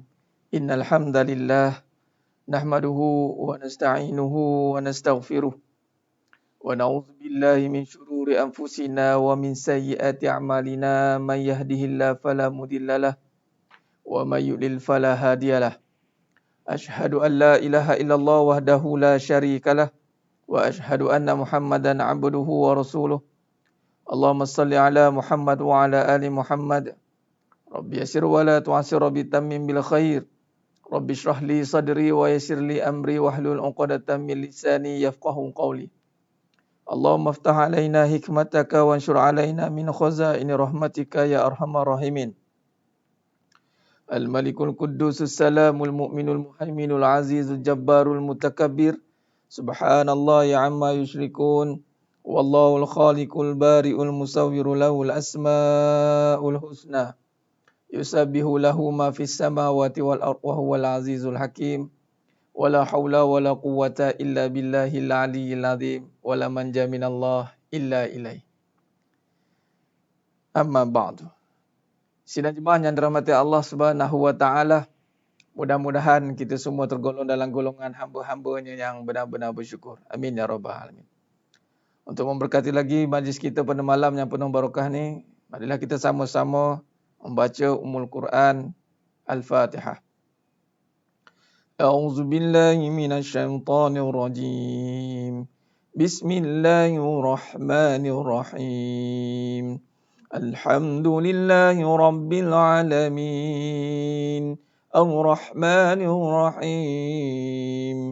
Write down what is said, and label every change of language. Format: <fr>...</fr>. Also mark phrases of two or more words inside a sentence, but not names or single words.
<ar>إن الحمد لله نحمده ونستعينه ونستغفره ونعوذ بالله من شرور أنفسنا ومن سيئات أعمالنا من يهده الله فلا مضل له ومن يضلل فلا هادي له. أشهد أن لا إله إلا الله وحده لا شريك له وأشهد أن محمدا عبده ورسوله. اللهم صل على محمد وعلى آل محمد. رب يسر ولا تعسر رب تمم بالخير. رب اشرح لي صدري ويسر لي أمري واحلل عقدة من لساني يفقهوا قولي. اللهم افتح علينا حكمتك وانشر علينا من خزائن رحمتك يا أرحم الراحمين. الملك القدوس السلام المؤمن المهيمن العزيز الجبار المتكبر. سبحان الله عما يشركون والله الخالق البارئ المصور له الأسماء الحسنى. يسبح له ما في السماوات والأرض وهو العزيز الحكيم. ولا حول ولا قوة إلا بالله العلي العظيم. ولا منجا من الله إلا إليه. أما بعد.</ar> <ms>Sidang jemaah yang dirahmati Allah</ms> <ar>سبحانه وتعالى,</ar> <ms>mudah-mudahan kita semua tergolong dalam golongan hamba-hambanya yang benar-benar bersyukur.</ms> <ar>آمين يا رب العالمين.</ar> <ms>Untuk memberkati lagi majlis kita pada malam yang penuh barakah ni, marilah kita sama-sama membaca Ummul Quran Al-Fatihah.</ms> <ar>أعوذ بالله من الشيطان الرجيم. بسم الله الرحمن الرحيم. الحمد لله رب العالمين. الرحمن الرحيم.</ar>